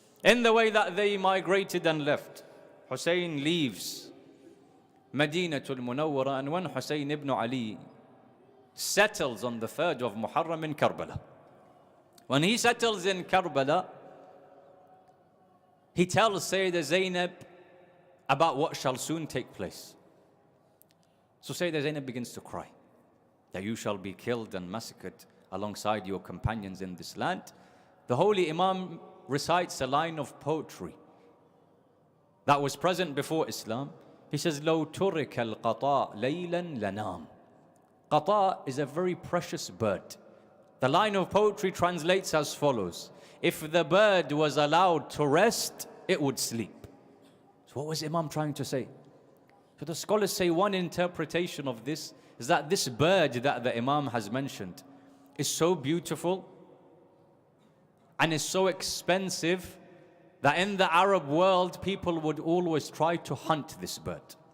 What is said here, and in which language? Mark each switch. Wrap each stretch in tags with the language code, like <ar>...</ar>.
<en>In the way that they migrated and left, Hussein leaves Madinatul Munawwara, and when Hussein ibn Ali settles on the 3rd of Muharram in Karbala, when he settles in Karbala, he tells Sayyidah Zainab about what shall soon take place. So Sayyidah Zainab begins to cry that you shall be killed and massacred alongside your companions in this land. The holy Imam recites a line of poetry that was present before Islam. He says,</en> <ar>لو ترك القطاء ليلا لنام.</ar> <en>Qata is a very precious bird. The line of poetry translates as follows: if the bird was allowed to rest, it would sleep. So what was Imam trying to say? So the scholars say one interpretation of this is that this bird that the Imam has mentioned is so beautiful and is so expensive that in the Arab world people would always try to hunt this bird.</en>